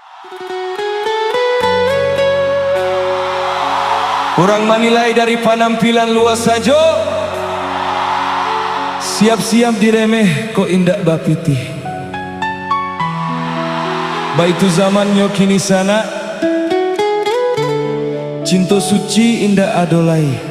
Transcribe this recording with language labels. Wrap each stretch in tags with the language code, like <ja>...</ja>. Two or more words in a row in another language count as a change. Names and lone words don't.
<id>Orang menilai dari penampilan luas saja, siap-siap diremeh</id> <min>kok indak bapiti. Baitu zamannya kini sana, cinta suci indak adolai.</min>